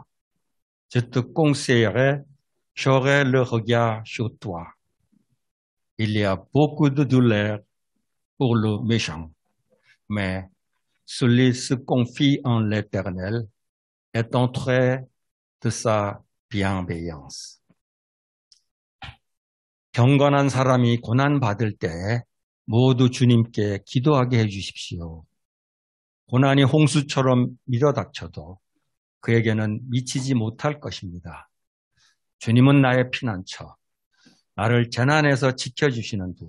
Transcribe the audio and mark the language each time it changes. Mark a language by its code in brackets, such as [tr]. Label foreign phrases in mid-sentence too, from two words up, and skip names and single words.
[fr] Je te conseillerai, j'aurai le regard sur toi. Il y a beaucoup de douleur pour le méchant, mais celui qui se confie en l'Éternel est entré de sa bienveillance. [ko] 경건한 사람이 고난받을 때 모두 주님께 기도하게 해주십시오. 고난이 홍수처럼 밀어닥쳐도 그에게는 미치지 못할 것입니다. 주님은 나의 피난처, 나를 재난에서 지켜주시는 분.